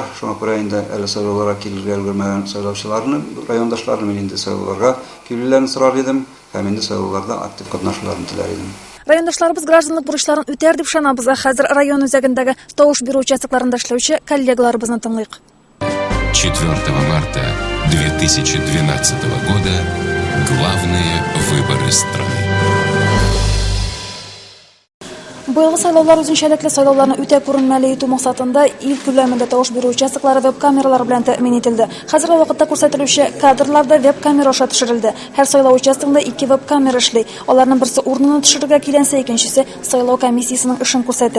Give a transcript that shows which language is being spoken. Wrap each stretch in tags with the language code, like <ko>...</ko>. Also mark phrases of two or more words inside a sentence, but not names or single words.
<tt>Шуңа күрә инде әле сайлауларга килергә өлгермәгән сайлаучыларны, райондашларны мен инде сайлауларга килүләрен сорар идем һәм инде сайлауларда актив катнашуларын теләр идем. Райондашларыбыз гражданлык бурычларын үтәр дип ышанабыз. Хәзер район үзәгендәге тавыш бирү участокларында эшләүче коллегаларыбызны тыңлыйк.</tt> <ru>4 марта 2012 года главные выборы страны.</ru> <tt>Быелгы сайлаулар үзенчәлекле сайлауларны үтә күренмәле итү максатында ил күләмендә тавыш бирү участоклары веб камералар белән тәэмин ителде. Хәзерге вакытта күрсәтелүче кадрларда веб камера аша төшерелде. Һәр сайлау участогында 2 веб камера эшли. Аларның берсе урынына төшерергә киләнсә, икенчесе сайлау комиссиясының эшен күрсәтә.</tt>